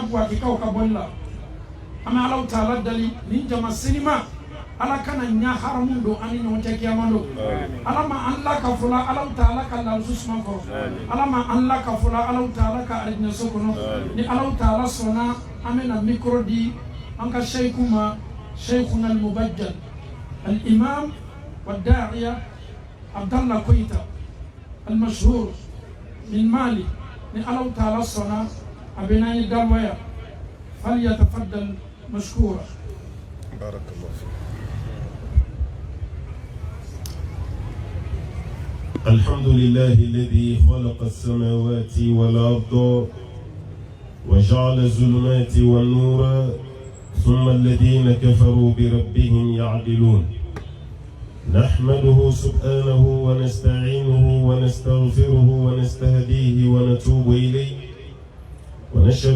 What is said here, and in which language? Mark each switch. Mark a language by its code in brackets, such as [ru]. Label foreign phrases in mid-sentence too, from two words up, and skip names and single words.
[bm] buwakikaw ka bɔli la an bɛ Allahu Taala dali nin jama senima Ala kana ɲa haramu don an ni ɲɔgɔn cɛ kiyama don Ala ma an lakafola Allahu Taala ka lalusu suma kɔrɔ Ala ma an lakafola Allahu Taala ka alijinɛso kɔnɔ ni Allahu Taala sɔnna an bɛna mikro di an ka sheikhu ma [ar] شيخنا المبجل الإمام والداعية [bm] Abdallah Koyita [ar] المشهور من [bm] Mali ni Allahu Taala sɔnna a bɛna ye dalwaya [ar] فليتفضل مشكورا بارك الله فيك. الحمد لله الذي خلق السماوات والأرض وجعل الظلمات والنور ثم الذين كفروا بربهم يعدلون نحمده سبحانه ونستعينه ونستغفره ونستهديه ونتوب إليه ونشهد